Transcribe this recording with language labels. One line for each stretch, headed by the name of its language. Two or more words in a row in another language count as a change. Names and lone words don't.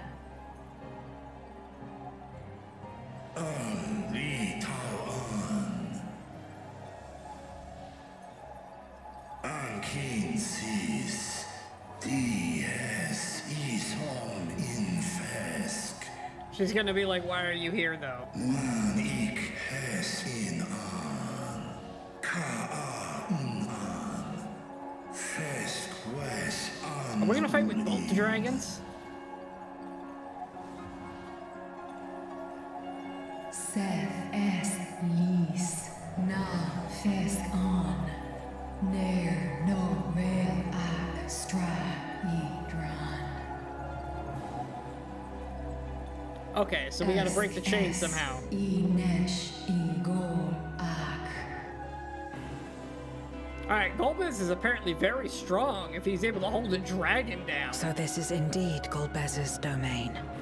English: Li Tao An Kin Sis Dies Ishon in Fesk. She's gonna be like, why are you here though? Wan ik hes in an Ka an Fesk wes an. Are we gonna fight with both the dragons? Seth es lis na fesk on. Nair no vel ak stra idran. Okay, so we gotta break the chain somehow. Alright, Golbez is apparently very strong if he's able to hold a dragon down. So this is indeed Golbez's domain.